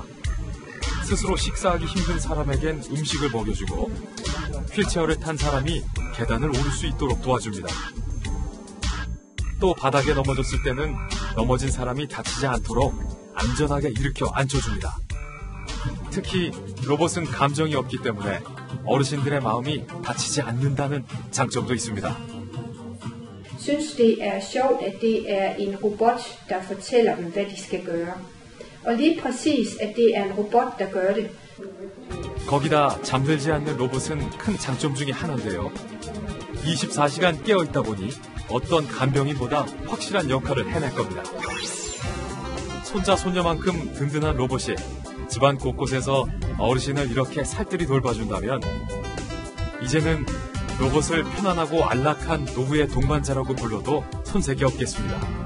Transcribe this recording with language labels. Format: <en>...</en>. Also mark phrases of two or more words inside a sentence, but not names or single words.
<ko>스스로 식사하기 힘든 사람에겐 음식을 먹여주고 휠체어를 탄 사람이 계단을 오를 수 있도록 도와줍니다. 또 바닥에 넘어졌을 때는 넘어진 사람이 다치지 않도록 안전하게 일으켜 앉혀줍니다. 특히 로봇은 감정이 없기 때문에 어르신들의 마음이 다치지 않는다는 장점도 있습니다.</ko> <da>synes, det er sjovt, at det er en robot, der fortæller dem, hvad de skal gøre. Og lige præcis, at det er en robot, der gør det.</da> <ko>거기다 잠들지 않는 로봇은 큰 장점 중에 하나인데요. 24시간 깨어있다 보니 어떤 간병인보다 확실한 역할을 해낼 겁니다. 손자 손녀만큼 든든한 로봇이 집안 곳곳에서 어르신을 이렇게 살뜰히 돌봐준다면 이제는 로봇을 편안하고 안락한 노후의 동반자라고 불러도 손색이 없겠습니다.</ko>